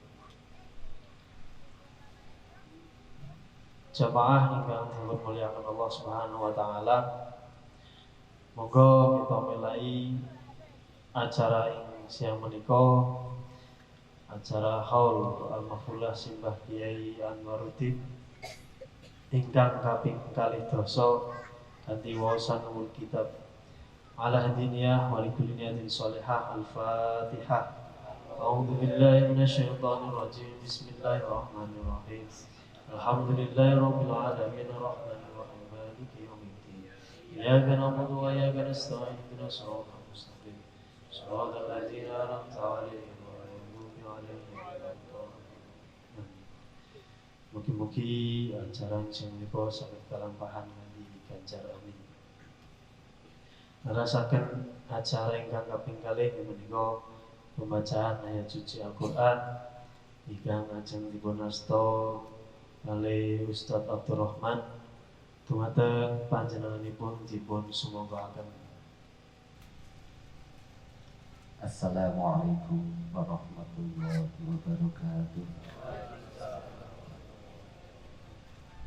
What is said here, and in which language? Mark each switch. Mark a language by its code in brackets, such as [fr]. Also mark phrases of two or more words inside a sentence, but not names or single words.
[jv] Jamaah ingkang dipun mulyakaken Allah [ar] سبحانه وتعالى, [jv] monggo kita mulai acara ing siang menika, acara haul al-mahfulah Simbah Kyai Anwaruddin ingkang kaping 2 kanthi waosan umul kitab [ar] على هذه النية ولكل نية صالحة. Al-Fatihah. أعوذ بالله من الشيطان الرجيم. بسم الله الرحمن الرحيم. الحمد لله رب العالمين الرحمن الرحيم مالك يوم الدين. إياك نعبد وإياك نستعين اهدنا الصراط المستقيم. صراط الذين أنعمت عليهم. [jv] Mugi-mugi acara sing menika saged kalampahan kanthi ganjar amin. Nerasaken acara ingkang kaping kalih menika pembacaan ayat suci Al-Qur'an ingkang ajeng dipun asta kalih Ustaz Abdurrahman dumateng panjenenganipun dipun sumanggaken. [ar] السلام عليكم ورحمة الله وبركاته.